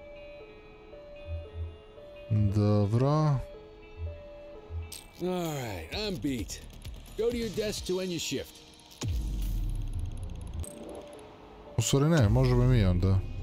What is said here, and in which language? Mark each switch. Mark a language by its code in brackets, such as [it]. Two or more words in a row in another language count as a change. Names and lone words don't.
[sr] Dobro. [en] Alright, I'm beat. Go to your desk to end your shift. [sr] U stvari ne, možemo mi onda.